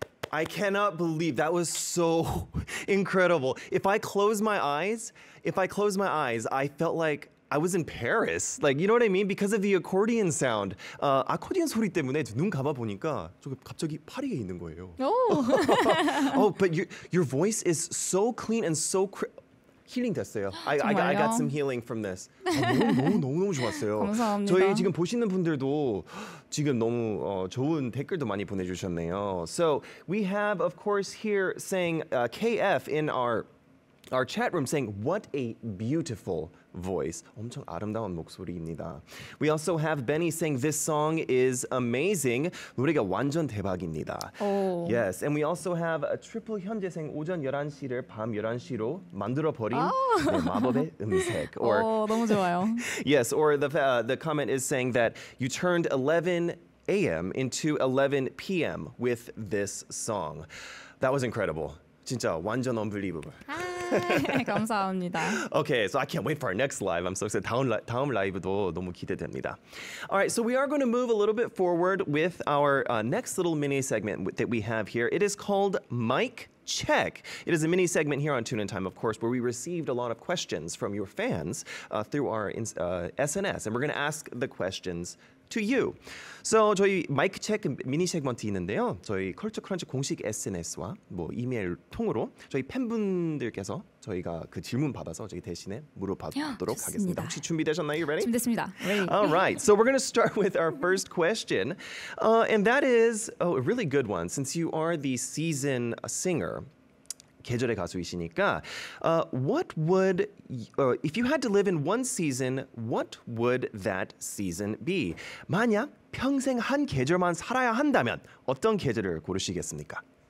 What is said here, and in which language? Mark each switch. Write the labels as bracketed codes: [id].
[en] I cannot believe that was so incredible. If I close my eyes, I felt like I was in Paris. Like, you know what I mean? Because of the accordion sound. [ko] 아코디언 소리 때문에 눈 감아 보니까 저 갑자기 파리에 있는 거예요. [en] Oh, but your voice is so clean and so [ko] 힐링 됐어요. [en] I got some healing from this. [ko] 너무 좋았어요. 감사합니다. 저희 지금 보시는 분들도 지금 너무 좋은 댓글도 많이 보내주셨네요. [en] So we have, of course, here saying KF in our chat room saying, what a beautiful voice. [ko] 엄청 아름다운 목소리입니다. [en] We also have Benny saying this song is amazing. [ko] 노래가 완전 대박입니다. 오. [en] Yes, and we also have a triple 현재 saying [ko] 오전 11시를 밤 11시로 만들어버린 내 마법의 음색. [en] Or [ko] 너무 좋아요. [en] yes, or the comment is saying that you turned 11 a.m. into 11 p.m. with this song. That was incredible. [ko] 진짜 완전 [en] unbelievable. [ko] 감사합니다. [en] Okay, so I can't wait for our next live. I'm so excited. [ko] 다음 라이브도 너무 기대됩니다. [en] All right, so we are going to move a little bit forward with our next little mini segment that we have here. It is called Mic check. It is a mini segment here on Tune In Time, of course, where we received a lot of questions from your fans through our SNS, and we're going to ask the questions to you. [ko] So 저희 마이크 체크 미니 세그먼트 있는데요. 저희 컬처 크런치 공식 SNS와 뭐 이메일 통으로 저희 팬분들께서 저희가 그 질문 받아서 저희 대신에 물어보도록 하겠습니다. 혹시 준비되셨나요? [en] You ready? [ko] 준비됐습니다. [en] Ready. All right, so we're going to start with our first question, and that is a really good one since you are the season singer. [ko] 계절의 가수이시니까 [en] what would if you had to live in one season, what would that season be? [ko] 만약 평생 한 계절만 살아야 한다면 어떤 계절을 고르시겠습니까?